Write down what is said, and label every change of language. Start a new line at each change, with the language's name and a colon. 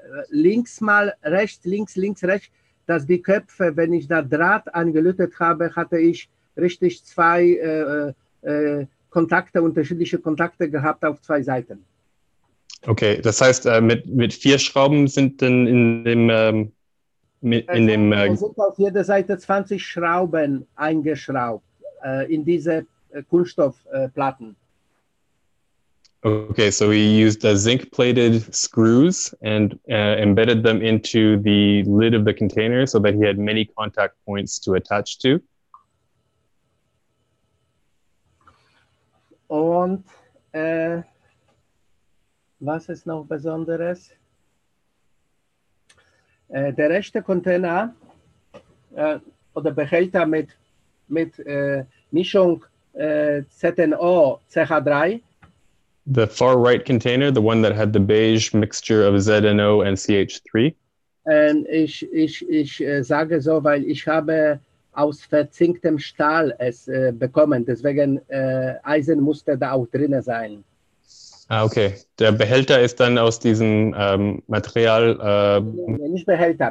German: Links mal rechts, links, rechts, dass die Köpfe, wenn ich da Draht angelötet habe, hatte ich richtig 2 Kontakte, unterschiedliche Kontakte gehabt auf 2 Seiten. Okay, das heißt, mit 4 Schrauben sind dann in dem es sind auf jeder Seite 20 Schrauben eingeschraubt in diese Kunststoffplatten.
English: Okay, so he used zinc-plated screws and embedded them into the lid of the container so that he had many contact points to attach to.
German: Und was ist noch Besonderes? Der rechte Container oder Behälter mit Mischung ZNO, CH3.
English: The far right container, the one that had the beige mixture of ZNO and CH3.
German: Ich sage so, weil ich habe aus verzinktem Stahl es bekommen. Deswegen Eisen musste da auch drin sein. Okay. Der Behälter ist dann aus diesem Material. Nee, nicht Behälter.